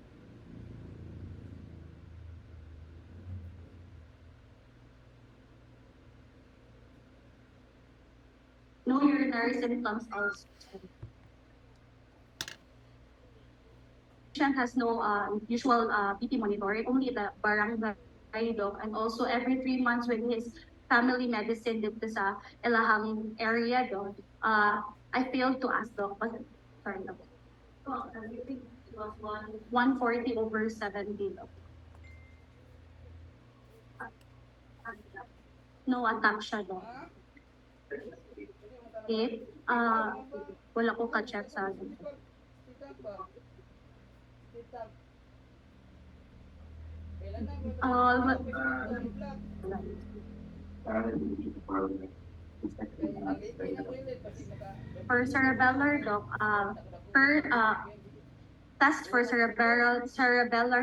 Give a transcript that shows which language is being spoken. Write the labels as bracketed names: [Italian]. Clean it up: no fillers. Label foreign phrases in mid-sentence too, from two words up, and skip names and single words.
[English] No urinary symptoms also. Patient has no usual BP monitoring, only the barangay doc, and also every 3 months with his family medicine [Filipino] dito sa [English] Elahang area doc. I failed to ask doc, but sorry doc. 140/70 doc. No attack siya doc. [Cebuano] Okay? Wala ko ka-check sa akin. [English] For cerebellar doc, per test for cerebellar